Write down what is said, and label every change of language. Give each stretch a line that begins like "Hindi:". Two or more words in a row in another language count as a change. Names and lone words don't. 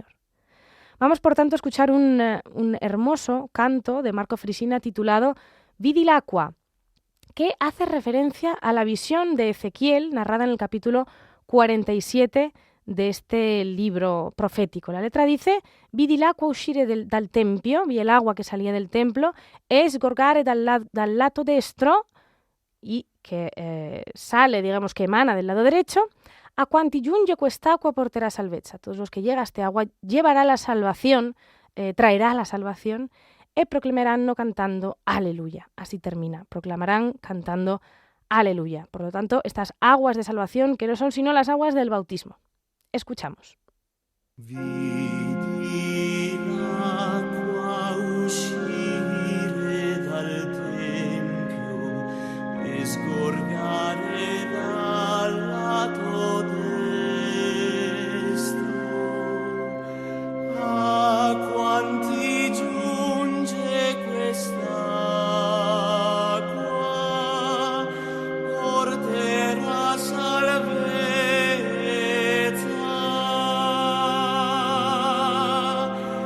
Spanish: Vamos, por tanto, a escuchar un hermoso canto de Marco Frisina titulado Vidi l'acqua, que hace referencia a la visión de Ezequiel narrada en el capítulo 47 de este libro profético. La letra dice:
Italian: Vidi l'acqua uscire dal tempio,
Spanish: vi el agua que salía del templo,
Italian: e sgorgare dal lato destro,
Spanish: y que sale, digamos que emana del lado derecho,
Italian: a quanti giunge quest'acqua porterà salvezza.
Spanish: Todos los que llega este agua llevará la salvación, traerá la salvación,
Italian: e proclameranno cantando aleluya.
Spanish: Así termina, proclamarán cantando aleluya. Por lo tanto, estas aguas de salvación que no son sino las aguas del bautismo. Escuchamos.
Italian: Vidi l'acqua uscire dal tempio e sgorgare dal lato destro. A quanti giunge quest'acqua porterà salvezza.